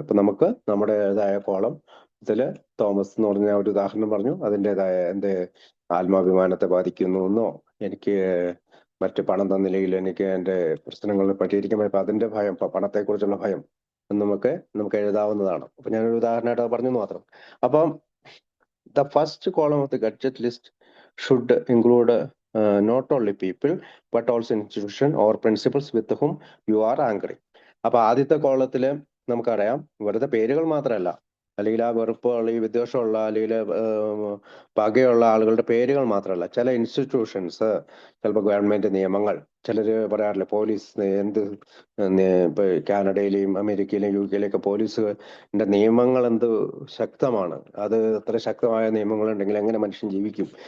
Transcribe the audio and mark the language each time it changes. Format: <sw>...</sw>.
<ml>അപ്പൊ നമുക്ക് നമ്മുടേതായ കോളം ഇതില് തോമസ് എന്ന് പറഞ്ഞ ഒരു ഉദാഹരണം പറഞ്ഞു. അതിൻ്റെതായ എന്റെ ആത്മാഭിമാനത്തെ ബാധിക്കുന്നു എന്നോ, എനിക്ക് മറ്റ് പണം തന്നില്ലെങ്കിൽ എനിക്ക് എന്റെ പ്രശ്നങ്ങൾ പരിഹരിക്കാൻ പറ്റും, അതിന്റെ ഭയം, പണത്തെക്കുറിച്ചുള്ള ഭയം നമുക്ക് എഴുതാവുന്നതാണ്. അപ്പൊ ഞാനൊരു ഉദാഹരണമായിട്ട് പറഞ്ഞു മാത്രം.</ml> <en>അപ്പം the first column of the gadget list should include not only people but also institution or principles with whom you are angry.</en> <ml>അപ്പൊ ആദ്യത്തെ കോളത്തില് നമുക്കറിയാം വെറുതെ പേരുകൾ മാത്രമല്ല, അല്ലെങ്കിൽ ആ വെറുപ്പുള്ള ഈ വിദ്വേഷമുള്ള അല്ലെങ്കിൽ പകയുള്ള ആളുകളുടെ പേരുകൾ മാത്രമല്ല, ചില ഇൻസ്റ്റിറ്റ്യൂഷൻസ്, ചിലപ്പോൾ ഗവൺമെന്റ് നിയമങ്ങൾ, ചിലർ പറയാറില്ല പോലീസ് എന്ത് ഇപ്പൊ കാനഡയിലെയും അമേരിക്കയിലെയും UK-യിലെയൊക്കെ പോലീസിന്റെ നിയമങ്ങൾ എന്ത് ശക്തമാണ്, അത് അത്ര ശക്തമായ നിയമങ്ങളുണ്ടെങ്കിൽ എങ്ങനെ മനുഷ്യൻ ജീവിക്കും.</ml>